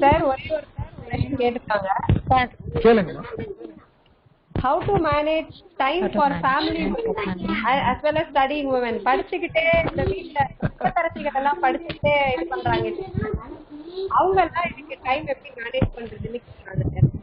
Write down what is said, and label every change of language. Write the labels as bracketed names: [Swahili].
[Tamil] ஒரே ஒரு क्वेश्चन கேட்டிருக்காங்க சார். கேளுங்க. [English] How to manage time for family as well as studying women? [Tamil] படிச்சுக்கிட்டே இந்த வீட்ல தரசிகள் எல்லாம் படிச்சுக்கிட்டே இது பண்றாங்க. அவங்க எல்லாம் இதுக்கு டைம் எப்படி மேனேஜ் பண்றதுன்னு கேக்குறாங்க.